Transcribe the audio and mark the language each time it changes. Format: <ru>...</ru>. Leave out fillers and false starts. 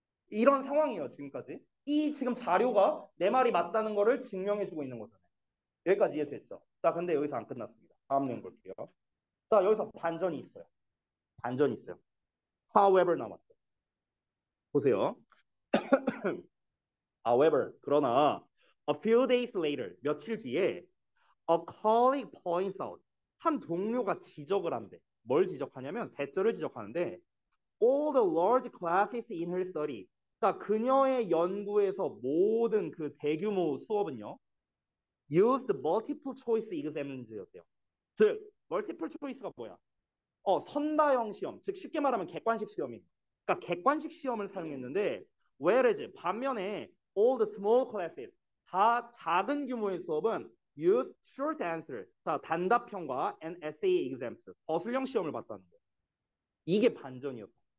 <ko>이런 상황이에요, 지금까지. 이 지금 자료가 내 말이 맞다는 거를 증명해주고 있는 거잖아요. 여기까지 이해됐죠? 자, 근데 여기서 안 끝났습니다. 다음 내용 볼게요. 자, 여기서 반전이 있어요. 반전이 있어요. However 남았죠. 보세요.</ko> <en>However,</en> <ko>그러나</ko> <en>a few days later,</en> <ko>며칠 뒤에</ko> <en>a colleague points out,</en> <ko>한 동료가 지적을 한대. 뭘 지적하냐면 대절을 지적하는데</ko> <en>all the large classes in her study.</en> <ko>자, 그녀의 연구에서 모든 그 대규모 수업은요.</ko> <en>used multiple choice exams였대요.</en> <ko>즉, multiple choice가 뭐야? 선다형 시험, 즉 쉽게 말하면 객관식 시험이에요. 그러니까 객관식 시험을 사용했는데</ko> <en>whereas</en> <ko>반면에</ko> <en>all the small classes,</en> <ko>다 작은 규모의 수업은</ko> <en>use short answer,</en> <ko>자, 단답형과</ko> <en>and essay exams,</en> <ko>거술형 시험을 봤다는 거예요. 이게 반전이었다.</ko>